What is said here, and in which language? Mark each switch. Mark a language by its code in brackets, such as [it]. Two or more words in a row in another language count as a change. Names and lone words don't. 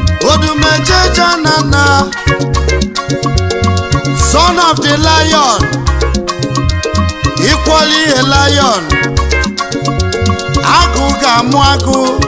[en] Odumeje Janana, son of the lion, equally a lion. [ig] Agụ ga-amụ agụ.